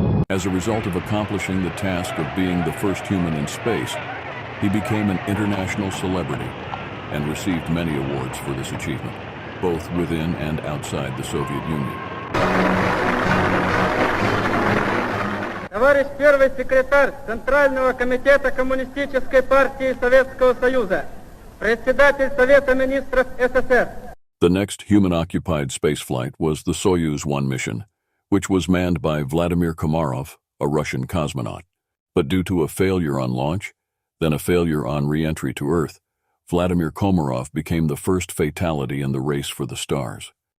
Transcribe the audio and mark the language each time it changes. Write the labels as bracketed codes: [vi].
[en] As a result of accomplishing the task of being the first human in space, he became an international celebrity and received many awards for this achievement, both within and outside the Soviet Union. [ru] Товарищ первый секретарь Центрального комитета Коммунистической партии Советского Союза, председатель Совета министров СССР. [en] The next human-occupied spaceflight was the Soyuz 1 mission, which was manned by Vladimir Komarov, a Russian cosmonaut. But due to a failure on launch, then a failure on re-entry to Earth, Vladimir Komarov became the first fatality in the race for the stars.